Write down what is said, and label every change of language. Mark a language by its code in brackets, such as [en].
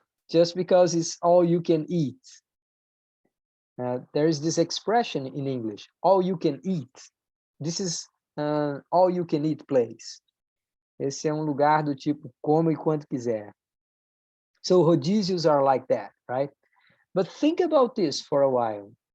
[en] Just because it's all you can eat. There is this expression in English, all you can eat. This is all you can eat place. [pt] Esse é lugar do tipo, come e quanto quiser. [en] So rodízios are like that, right? But think about this for a while.